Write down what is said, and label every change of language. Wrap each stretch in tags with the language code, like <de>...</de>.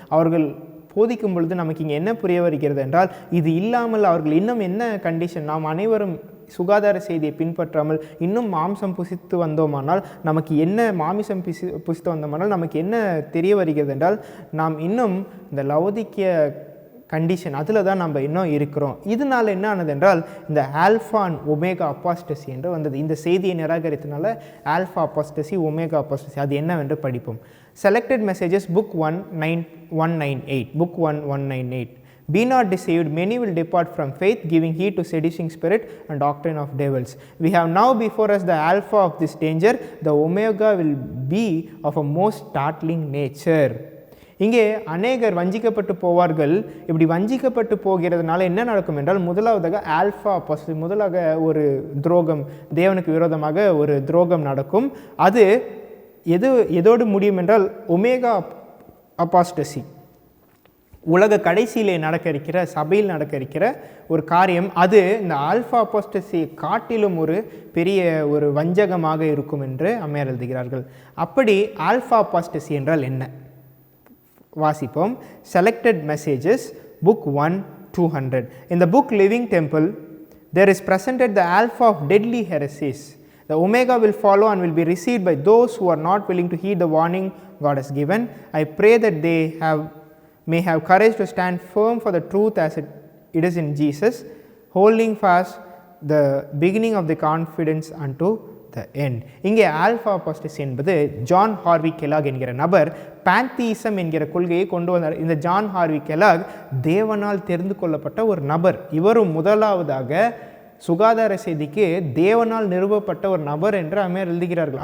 <ta>அவர்கள் போதிக்கும் பொழுது நமக்கு இங்கே என்ன புரிய வருகிறது என்றால் இது இல்லாமல் அவர்கள் இன்னும் என்ன கண்டிஷன், நாம் அனைவரும் சுகாதார செய்தியை பின்பற்றாமல் இன்னும் மாம்சம் புசித்து வந்தோமானால் நமக்கு என்ன புசித்து வந்தோமானால் நமக்கு என்ன தெரிய வருகிறது என்றால் நாம் இன்னும் இந்த லவோதிக்கேய கண்டிஷன் அதில் தான் நம்ம இன்னும் இருக்கிறோம். இதனால் என்ன ஆனது என்றால் இந்த ஆல்ஃபா அண்ட் ஒமேகா அப்பாஸ்டசி என்று வந்தது. இந்த செய்தியை நிராகரித்தனால ஆல்ஃபா அப்பாஸ்டசி, ஒமேகா அப்பாஸ்டசி, அது என்னவென்று படிப்போம்.</ta> <en>Selected messages, book 198. Book 198. Be not deceived, many will depart from faith, giving heed to seducing spirit and doctrine of devils. We have now before us the alpha of this danger, the omega will be of a most startling nature.</en> <ta>இங்கே அநேகர் வஞ்சிக்கப்பட்டு போவார்கள். இப்படி வஞ்சிக்கப்பட்டு போகிறதுனால என்ன நடக்கும் என்றால் முதலாவதாக alpha அப்பாஸ்டசி, முதலாக ஒரு துரோகம், தேவனுக்கு விரோதமாக ஒரு துரோகம் நடக்கும். அது எதோடு முடியும் என்றால் ஒமேகா அபாஸ்டசி, உலக கடைசியிலே நடக்க இருக்கிற, சபையில் நடக்க இருக்கிற ஒரு காரியம். அது இந்த ஆல்ஃபா அபாஸ்டசி காட்டிலும் ஒரு பெரிய ஒரு வஞ்சகமாக இருக்கும் என்று அம்மையார் எழுதுகிறார்கள். அப்படி ஆல்ஃபா அபாஸ்டசி என்றால் என்ன? வாசிப்போம்.</ta> <en>Selected messages, book 1:200. In the book Living Temple, there is presented the alpha of deadly heresies. The omega will follow and will be received by those who are not willing to heed the warning God has given. I pray that they may have courage to stand firm for the truth as it is in Jesus, holding fast the beginning of the confidence unto the end.</en> <ta>இங்கே alpha அபாஸ்டசி என்பது John Harvey Kellogg என்கிற நபர் பேந்தீசம் என்கிற கொள்கையை கொண்டு வந்தார். இந்த John Harvey Kellogg தேவனால் தெரிந்து கொள்ளப்பட்ட ஒரு நபர். இவரும் முதலாவதாக சுகாதார செய்திக்கு தேவனால் நிறுவப்பட்ட ஒரு நபர் என்று அம்மையார் எழுதுகிறார்கள்.</ta>